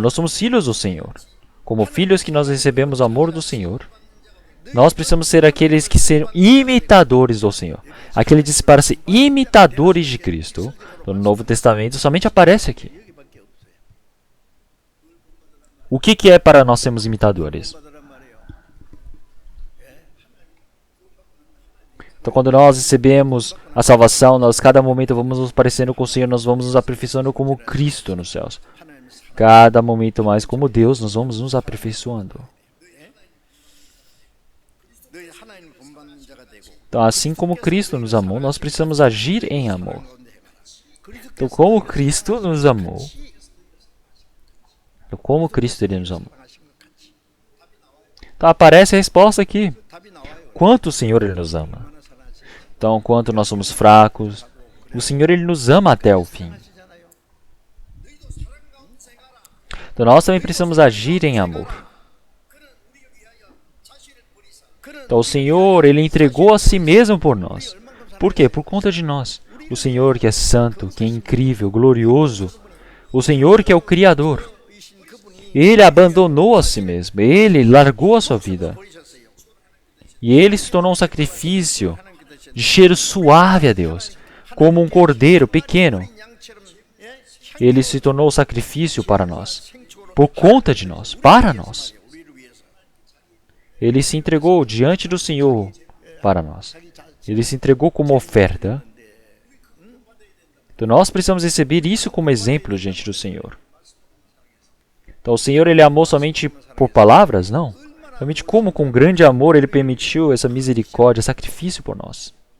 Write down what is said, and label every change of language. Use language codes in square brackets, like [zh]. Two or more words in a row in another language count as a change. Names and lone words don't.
[pt] Nós somos filhos do Senhor. Como filhos que nós recebemos o amor do Senhor, nós precisamos ser aqueles que serão imitadores do Senhor. Aquele disse para ser imitadores de Cristo. No Novo Testamento somente aparece aqui. O que é para nós sermos imitadores? [ko] 받으란 말이에요. [pt] Então, quando nós recebemos a salvação, nós cada momento vamos nos parecendo com o Senhor, nós vamos nos aperfeiçoando como Cristo nos céus. [ko] 하나님의 사랑. [pt] Cada momento mais como Deus, nós vamos nos aperfeiçoando. [ko] 너희 하나님 본받는 자가 되고 [pt] Então, assim como Cristo nos amou, nós precisamos agir em amor. [ko] 가운데 해봐라. [pt] Então, como Cristo nos amou, Ele nos amou. [ko] 하신 것 같이 [pt] Então, aparece a resposta aqui. [ko] 답이 나와요. [pt] Quanto o Senhor Ele nos ama. [ko] 얼마나 사랑하시 [pt] Então, quanto nós somos fracos, o Senhor Ele nos ama até o fim. [ko] 하시잖아요. [pt] Então, nós também precisamos agir em amor. Então, o Senhor Ele entregou a si mesmo por nós. Por quê? Por conta de nós. O Senhor que é santo, que é incrível, glorioso. O Senhor que é o Criador. [ko] 이신 그분이 [pt] Ele abandonou a si mesmo. Ele largou a sua vida. [ko] 버리셨어요. [pt] E Ele se tornou um sacrifício de cheiro suave a Deus. Como um cordeiro pequeno. [ko] 양처럼 [pt] Ele se tornou sacrifício para nós. Por conta de nós. Para nós. [ko] 우리를 위해서 [pt] Ele se entregou diante do Senhor para nós. [ko] 자기 자 [pt] Ele se entregou como oferta. Então nós precisamos receber isso como exemplo diante do Senhor. Então o Senhor Ele amou somente por palavras? Não. Realmente como com grande amor Ele permitiu essa misericórdia, sacrifício por nós.